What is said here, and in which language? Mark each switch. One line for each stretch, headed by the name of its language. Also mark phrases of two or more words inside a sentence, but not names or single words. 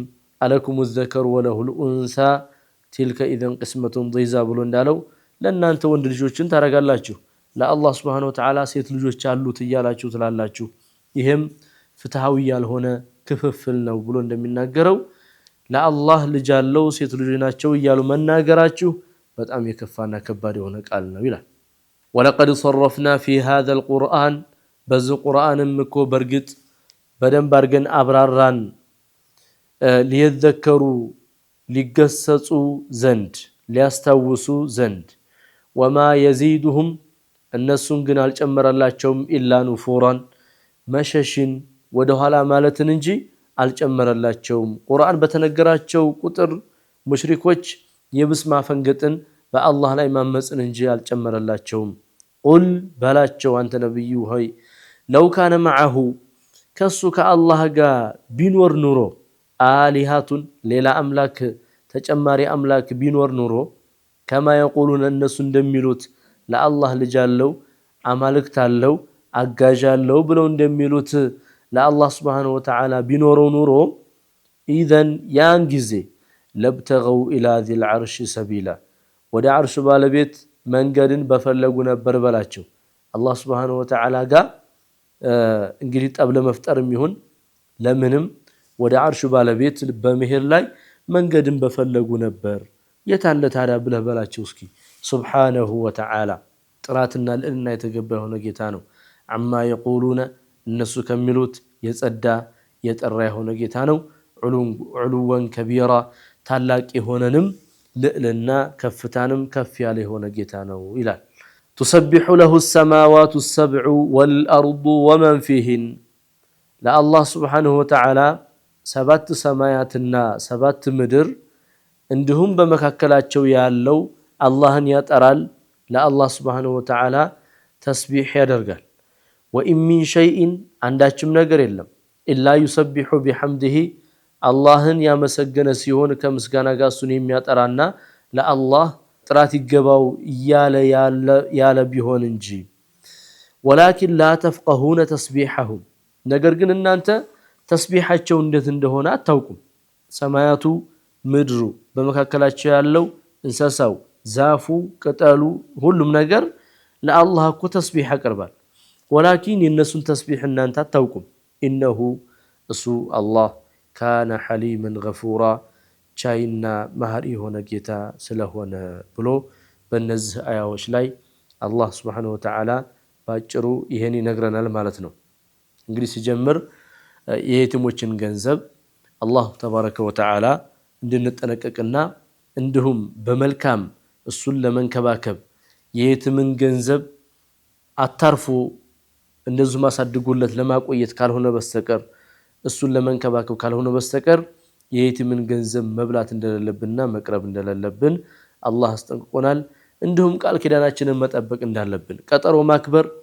Arabic: ألكم الذكر وله الأنثى تلك إذا قسمة ضيزى
Amharic: ብሎ እንዳለው ለእናንተ ወንድ ልጆችን ታደርጋላችሁ፣ ለአላህ
Arabic: سبحانه وتعالى
Amharic: ሴት ልጆች አሉት እያላችሁ ትላላችሁ ይሄም ፍትሃዊ ያልሆነ ክፍፍል ነው ብሎ እንደሚናገረው ለአላህ ልጅ አለው ሴት ልጅ ናቸው እያሉ መናገራችሁ በጣም የከፋና ከባድ የሆነ ቃል ነው ይላል
Arabic: ولقد صرفنا في هذا القرآن
Amharic: በዚ ቁርአንም እኮ በርግጥ በደንብ አድርገን አብራራን ሊየዘከሩ ሊገሰጹ ዘንድ ሊያስታውሱ ዘንድ
Arabic: وما يزيدهم
Amharic: እነሱን ግን አልጨመረላቸውም
Arabic: إلا نفورا
Amharic: መሸሽን ወደ ኋላ ማለትን እንጂ አልጨመረላቸውም ቁርአን በተነገራቸው ቁጥር ሙሽሪኮች የብስ ማፈንገጥን በአላህ ላይ ማመጽን እንጂ አልጨመረላቸውም ቁል በላቸው አንተ ነብዩ ሆይ
Arabic: لو كان معه
Amharic: ከሱ ከአላህ ጋር ቢኖር ኑሮ አሊሃቱን ሌላ አምላክ ተጨማሪ አምላክ ቢኖር ኑሮ
Arabic: كما يقولون
Amharic: እነሱ እንደሚሉት ለአላህ ልጅ አለው አማልክት አለው አጋዥ አለው ብለው እንደሚሉት ለአላህ
Arabic: سبحانه وتعالى
Amharic: ቢኖረው ኑሮ ኢዘን ያን ጊዜ
Arabic: لابتغوا إلى ذل العرش سبيلا
Amharic: ወደ አርሽ ባለቤት መንገድን በፈለጉ ነበር በላቸው አላህ
Arabic: سبحانه وتعالى
Amharic: ጋር እንግዲህ ጠብ ለመፍጠርም ይሁን ለምንም ወደ አርሽ ባለቤት በመሄድ ላይ መንገድን በፈለጉ ነበር የታለ ታዲያ ብለህ በላቸው እስኪ
Arabic: سبحانه وتعالى
Amharic: ጥራትና ለእልና የተገባ የሆነ ጌታ ነው
Arabic: عما يقولون
Amharic: እነሱ ከሚሉት የጸዳ የጠራ የሆነ ጌታ ነው
Arabic: علوا كبيرا
Amharic: ታላቅ የሆነንም ልዕልና ከፍታንም ከፍ ያለ የሆነ ጌታ ነው ይላል
Arabic: تسبح له السماوات السبع والأرض ومن فيهن لا الله سبحانه وتعالى
Amharic: ሰባት ሰማያትና ሰባት ምድር እንዲሁም በመካከላቸው ያለው አላህን ያጠራል ለአላህ
Arabic: سبحانه وتعالى
Amharic: ተስቢህ ያደርጋል
Arabic: وإن من شيء
Amharic: አንዳችም ነገር የለም
Arabic: إلا يسبح بحمده
Amharic: አላህን ያመሰገነ ሲሆን ከምስጋና ጋር እሱን የሚያጠራና ለአላህ ጥራት ይገባው ያለ ቢሆን እንጂ
Arabic: ولكن لا تفقهون تسبيحهم
Amharic: ነገር ግን እናንተ ተስቢሃቸው እንዴት እንደሆነ አታውቁም ሰማያቱ ምድሩ በመካከላቸው ያለው እንስሳው ዛፉ ቅጠሉ ሁሉም ነገር ለአላህ እኮ ተስቢህ ያቀርባል ولكن የነሱን ተስቢህ እናንተ አታውቁም انه እሱ አላህ
Arabic: كان حليما غفورا
Amharic: ቻይና ማህሪ ሆነ ጌታ ስለሆነ ብሎ በእነዚህ አያዎች ላይ አላህ
Arabic: سبحانه وتعالى
Amharic: ባጭሩ ይሄን ይነግረናል ማለት ነው እንግዲህ ሲጀምር የየቲሞችን ገንዘብ አላህ
Arabic: تبارك وتعالى
Amharic: እንድንጠነቀቅና እንዲሁም በመልካም እሱን ለመንከባከብ የየቲምን ገንዘብ አታርፉ እንደዚህ ማሳድጉለት ለማቆየት ካልሆነ በስተቀር እሱን ለመንከባከብ ካልሆነ በስተቀር የየቲምን ገንዘብ መብላት እንደሌለብንና መቅረብ እንደሌለብን አላህ አስጠንቅቆናል እንዲሁም ቃል ኪዳናችንን መጠበቅ እንዳለብን ቀጠሮ ማክበር